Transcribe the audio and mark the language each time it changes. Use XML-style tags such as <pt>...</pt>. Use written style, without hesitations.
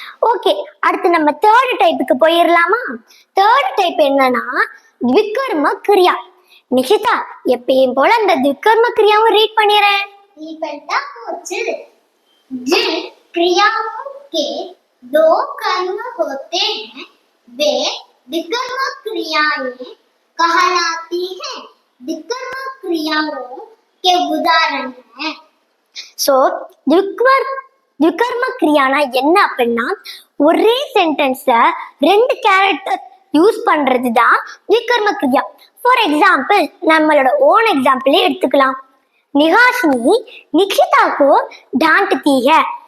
<ta>Okay, அடுத்து நம்ம third டைப்புக்கு போயிடலாமா? தேர்ட் டைப் என்னன்னா விகர்ம கிரியா. நிகிதா, எப்பயும் போல அந்த விகர்ம கிரியாவும் ரீட் பண்ணிடுறேன். दीपनिता போச்சு.</ta> <hi>जिन क्रियाओं के दो कर्म होते हैं वे विकर्म क्रियाएं कहलाती हैं. विकर्म क्रियाओं के उदाहरण हैं.</hi> <ta>ஸோ விகர்ம கிரியானா என்ன அப்படின்னா, ஒரே சென்டென்ஸ ரெண்டு கேரக்டர் யூஸ் பண்றது தான் விகர்ம கிரியா. ஃபார் எக்ஸாம்பிள், நம்மளோட ஓன் எக்ஸாம்பிளே எடுத்துக்கலாம்.</ta> <hi>நிகாஷினி நிக்ஷிதா கோ டான்ட்தி ஹை.</hi>